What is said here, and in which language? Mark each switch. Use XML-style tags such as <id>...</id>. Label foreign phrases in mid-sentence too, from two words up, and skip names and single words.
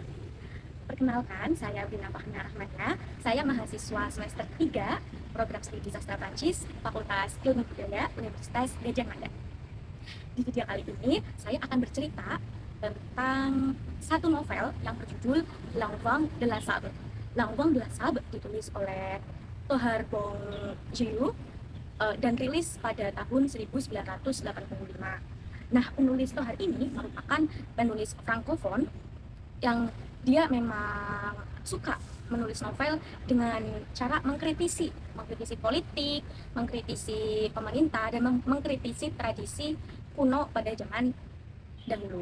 <id>Perkenalkan, saya Bina Fahna Ahmadnya. Saya mahasiswa semester 3 Program Studi Sastra Prancis, Fakultas Ilmu Budaya, Universitas Gadjah Mada. Di video kali ini, saya akan bercerita tentang satu novel yang berjudul L'Enfant de la Sable. L'Enfant de la Sable ditulis oleh Thohar Bongjiu dan rilis pada tahun 1985. Nah, penulis Thohar ini merupakan penulis frankofon yang dia memang suka menulis novel dengan cara mengkritisi politik, mengkritisi pemerintah, dan mengkritisi tradisi kuno pada zaman dahulu.</id>